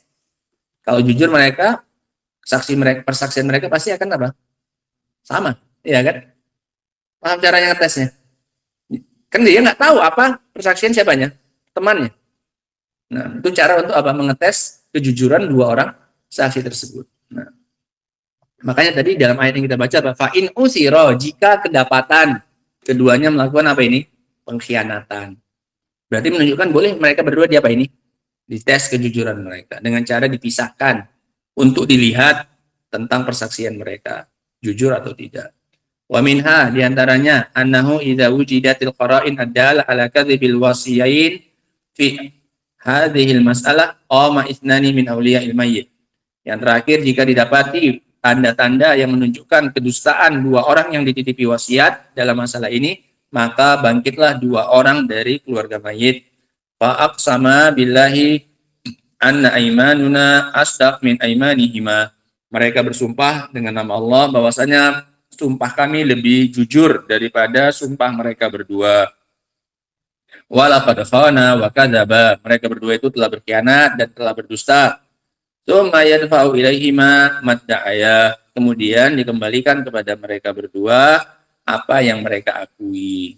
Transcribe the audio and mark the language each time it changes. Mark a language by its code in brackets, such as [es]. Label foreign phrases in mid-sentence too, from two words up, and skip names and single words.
[id] Kalau jujur mereka, saksi mereka, persaksian mereka pasti akan apa, sama, ya kan? Paham caranya ngetesnya? Kan dia nggak tahu apa persaksian siapanya, temannya. Nah, itu cara untuk apa? Mengetes kejujuran dua orang saksi tersebut. Nah, makanya tadi dalam ayat yang kita baca, [ar] فإن عثر, [id] jika kedapatan keduanya melakukan apa ini? Pengkhianatan. Berarti menunjukkan boleh mereka berdua di apa ini? Dites kejujuran mereka dengan cara dipisahkan untuk dilihat tentang persaksian mereka, jujur atau tidak. [ar] ومنها, diantaranya أنه إذا وجدت القرائن adalah على كذب الوصيين في هذه المسألة قام اثنان من أولياء الميت. [id] Yang terakhir, jika didapati tanda-tanda yang menunjukkan kedustaan dua orang yang dititipi wasiat dalam masalah ini, maka bangkitlah dua orang dari keluarga mayit. [ar] فأقسما بالله أن أيماننا أصدق من أيمانهما. [id] Mereka bersumpah dengan nama Allah bahwasanya sumpah kami lebih jujur daripada sumpah mereka berdua. [ar] ولقد خانا وكذبا, [id] mereka berdua itu telah berkhianat dan telah berdusta. [ar] ثم يدفع إليهما ما ادعيا, [id] kemudian dikembalikan kepada mereka berdua apa yang mereka akui.